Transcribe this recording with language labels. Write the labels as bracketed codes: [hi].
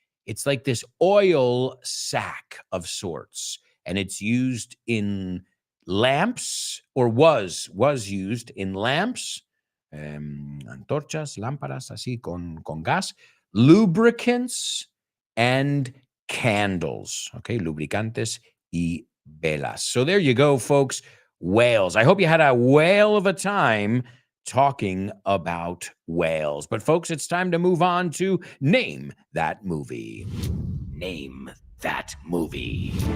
[en] It's like this oil sac of sorts, and it's used in lamps, or was used in lamps, [es] antorchas, lámparas, así con gas, [en] lubricants, and candles. [es] Okay, lubricantes y velas. [en] So there you go, folks. Whales. I hope you had a whale of a time talking about whales. But folks, it's time to move on to Name That Movie. Name That Movie.